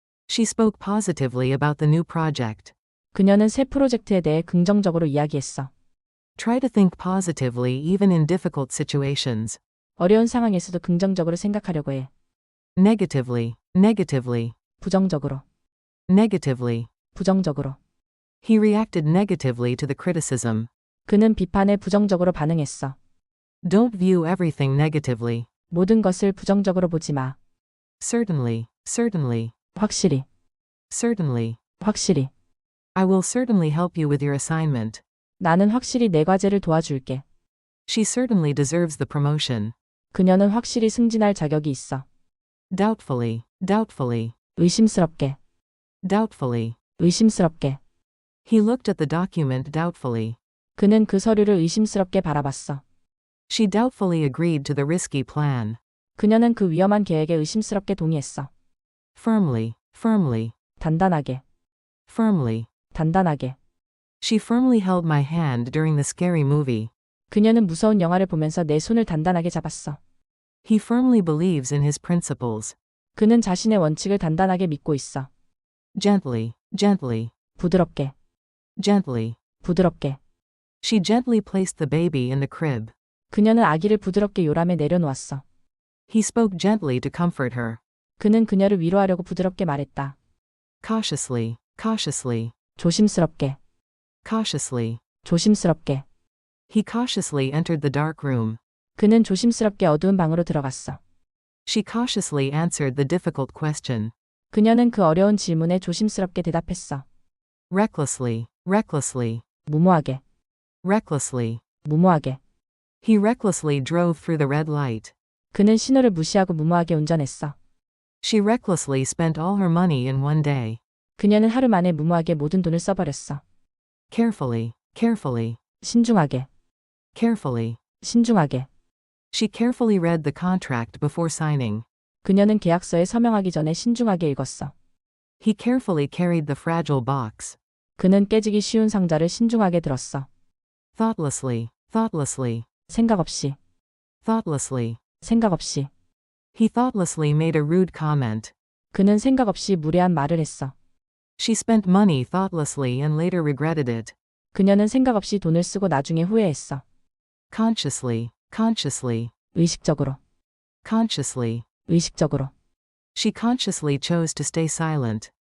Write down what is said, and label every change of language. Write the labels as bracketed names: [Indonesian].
[English] She spoke positively about the new project. [Korean] 그녀는 새 프로젝트에 대해 긍정적으로 이야기했어. [English] Try to think positively even in difficult situations. [Korean] 어려운 상황에서도 긍정적으로 생각하려고 해. [English] Negatively, negatively, [Korean] 부정적으로, [English] negatively. [Korean] 부정적으로. [English] He reacted negatively to the criticism. [Korean] 그는 비판에 부정적으로 반응했어. [English] Don't view everything negatively. [Korean] 모든 것을 부정적으로 보지 마. [English] Certainly, certainly, [Korean] 확실히, [English] certainly. [Korean] 확실히. [English] I will certainly help you with your assignment. [Korean] 나는 확실히 내 과제를 도와줄게. [English] She certainly deserves the promotion. [Korean] 그녀는 확실히 승진할 자격이 있어. [English] Doubtfully, doubtfully, [Korean] 의심스럽게, [English] doubtfully. [Korean] 의심스럽게. [English] He looked at the document doubtfully. [Korean] 그는 그 서류를 의심스럽게 바라봤어. [English] She doubtfully agreed to the risky plan. [Korean] 그녀는 그 위험한 계획에 의심스럽게 동의했어. [English] Firmly, firmly, [Korean] 단단하게, [English] firmly. [Korean] 단단하게. [English] She firmly held my hand during the scary movie. [Korean] 그녀는 무서운 영화를 보면서 내 손을 단단하게 잡았어. [English] He firmly believes in his principles. [Korean] 그는 자신의 원칙을 단단하게 믿고 있어. [English] Gently, gently, [Korean] 부드럽게, [English] gently. [Korean] 부드럽게. [English] She gently placed the baby in the crib. [Korean] 그녀는 아기를 부드럽게 요람에 내려놓았어. [English] He spoke gently to comfort her. [Korean] 그는 그녀를 위로하려고 부드럽게 말했다. [English] Cautiously, cautiously, [Korean] 조심스럽게, [English] cautiously. [Korean] 조심스럽게. [English] He cautiously entered the dark room. [Korean] 그는 조심스럽게 어두운 방으로 들어갔어. [English] She cautiously answered the difficult question. [Korean] 그녀는 그 어려운 질문에 조심스럽게 대답했어. [English] Recklessly, recklessly, [Korean] 무모하게, [English] recklessly. [Korean] 무모하게. [English] He recklessly drove through the red light. [Korean] 그는 신호를 무시하고 무모하게 운전했어. [English] She recklessly spent all her money in one day. [Korean] 그녀는 하루 만에 무모하게 모든 돈을 써버렸어. [English] Carefully, carefully, [Korean] 신중하게, [English] carefully. [Korean] 신중하게. [English] She carefully read the contract before signing. [Korean] 그녀는 계약서에 서명하기 전에 신중하게 읽었어. [English] He carefully carried the fragile box. [Korean] 그는 깨지기 쉬운 상자를 신중하게 들었어. [English] Thoughtlessly, thoughtlessly, [Korean] 생각 없이, [English] thoughtlessly. [Korean] 생각 없이. [English] He thoughtlessly made a rude comment. [Korean] 그는 생각 없이 무례한 말을 했어. [English] She spent money thoughtlessly and later regretted it. [Korean] 그녀는 생각 없이 돈을 쓰고 나중에 후회했어. [English] Consciously, consciously, [Korean] 의식적으로, [English] consciously. [Korean] 의식적으로. [English] She consciously chose to stay silent.